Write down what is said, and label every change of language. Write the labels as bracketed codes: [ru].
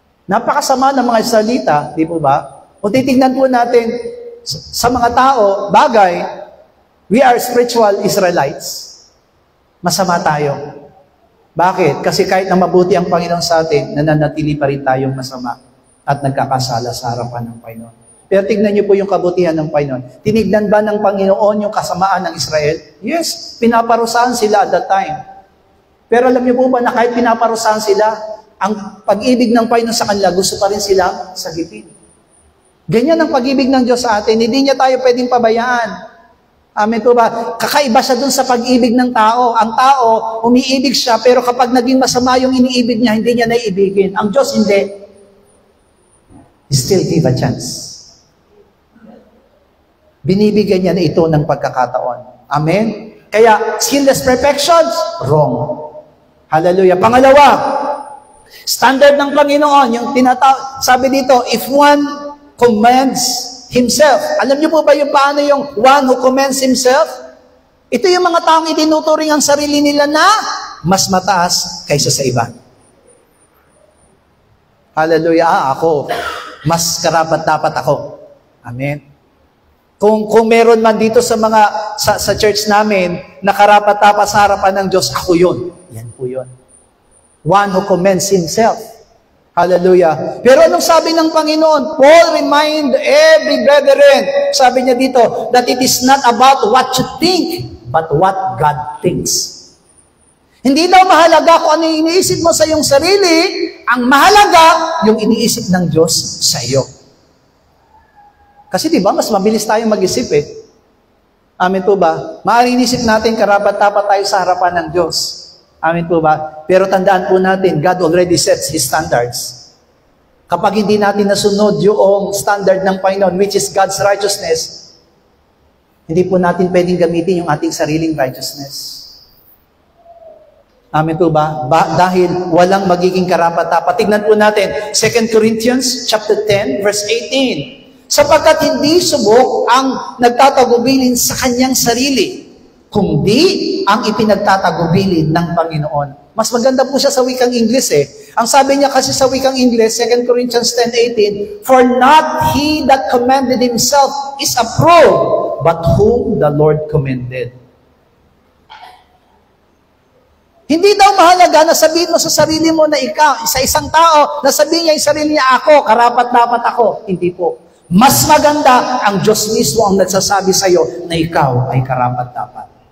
[tl] Napakasama ng mga salita, di po ba? Kung titignan po natin sa mga tao, bagay, [en] we are spiritual Israelites. [tl] Masama tayo. Bakit? Kasi kahit na mabuti ang Panginoon sa atin, nananatili pa rin tayong masama. at nagkakasala sa harapan ng Panginoon. Pero tignan niyo po yung kabutihan ng Panginoon. Tinignan ba ng Panginoon yung kasamaan ng Israel? Yes, pinaparusahan sila [en] at that time. [tl] Pero alam niyo po ba na kahit pinaparusahan sila, ang pag-ibig ng Panginoon sa kanila, gusto pa rin silang sagipin. Ganyan ang pag-ibig ng Diyos sa atin. Hindi niya tayo pwedeng pabayaan. Amen po ba? Kakaiba siya dun sa pag-ibig ng tao. Ang tao, umiibig siya, pero kapag naging masama yung iniibig niya, hindi niya naiibigin. Ang Diyos, hindi. [en] He still give a chance. [tl] Binibigyan niya na ito ng pagkakataon. Amen? Kaya, sinless perfections, wrong. Hallelujah. Pangalawa, standard ng Panginoon, yung sabi dito, [en] if one commends himself. [tl] Alam niyo po ba yung paano yung [en] one who commends himself? [tl] Ito yung mga taong itinuturing ang sarili nila na mas mataas kaysa sa iba. Hallelujah. Ako, mas karapat-dapat ako. Amen. Kung meron man dito sa sa church namin na karapat-dapat sa harapan ng Diyos, ako yun. Yan po yun. [en] One who commends himself. Hallelujah. [tl] Pero anong sabi ng Panginoon? [en] Paul remind every brethren, [tl] sabi niya dito, [en] that it is not about what you think, but what God thinks. [tl] Hindi daw mahalaga kung ano yung iniisip mo sa iyong sarili, ang mahalaga yung iniisip ng Diyos sa iyo. Kasi di ba, mas mabilis tayong mag-isip eh. Amen po ba? Maaaring inisip natin, karapat-dapat tayo sa harapan ng Diyos. Amen po ba? Pero tandaan po natin, [en] God already sets His standards. [tl] Kapag hindi natin nasunod yung standard ng Panginoon, [en] which is God's righteousness, [tl] hindi po natin pwedeng gamitin yung ating sariling righteousness. Amen po ba? Dahil walang magiging karapat-dapat. Tignan po natin, 2 Corinthians chapter 10, verse 18. Sapagkat hindi subok ang nagtatagubilin sa kanyang sarili, kundi ang ipinagtatagubilin ng Panginoon. Mas maganda po siya sa wikang Ingles eh. Ang sabi niya kasi sa wikang Ingles, [en] 2 Corinthians 10:18, for not he that commended himself is approved, but whom the Lord commended. [tl] Hindi daw mahalaga na sabihin mo sa sarili mo na ikaw, sa isang tao, na sabihin niya yung sarili niya, ako, karapat-dapat ako. Hindi po. Mas maganda, ang Diyos mismo ang nagsasabi sa iyo na ikaw ay karapat-dapat.